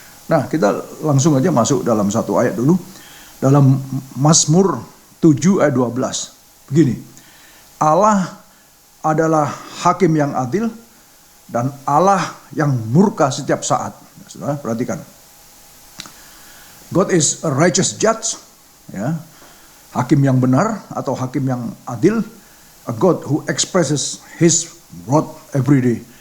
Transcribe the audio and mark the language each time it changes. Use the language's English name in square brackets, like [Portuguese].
[Indonesian] Nah, kita langsung aja masuk dalam satu ayat dulu. Dalam Mazmur 7 ayat 12. Begini, Allah adalah hakim yang adil dan Allah yang murka setiap saat. Saudara, perhatikan. [English] God is a righteous judge, [Indonesian] ya. Hakim yang benar atau hakim yang adil. [English] A God who expresses His wrath every day.